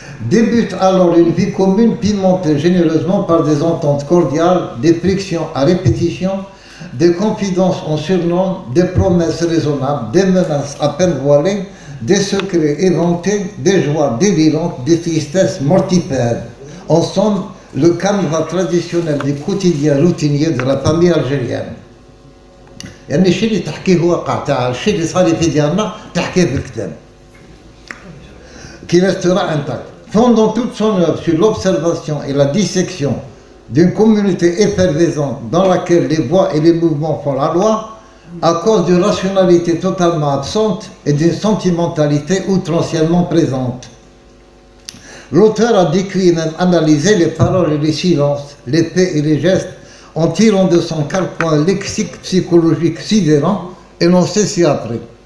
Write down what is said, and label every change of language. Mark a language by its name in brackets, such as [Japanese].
[French] Débute alors une vie commune pimentée généreusement par des ententes cordiales, des frictions à répétition, des confidences en surnom, des promesses raisonnables, des menaces à peine voilées, des secrets éventés, des joies délirantes, des tristesses mortifères. En somme, le canevas traditionnel du quotidien routinier de la famille algérienne. [Arabic] يعني الشيء اللي تحكيه هو واقع تاع الشيء اللي صار في ديالنا تحكيه في الكتاب [French] qui restera intact. Fondant toute son œuvre sur l'observation et la dissection d'une communauté effervescente dans laquelle les voix et les mouvements font la loi, à cause d'une rationalité totalement absente et d'une sentimentalité outrancièrement présente. L'auteur a décrit et même analysé les paroles et les silences, les faits et les gestes, en tirant de son carquois lexique psychologique sidérant, énoncé ci-après.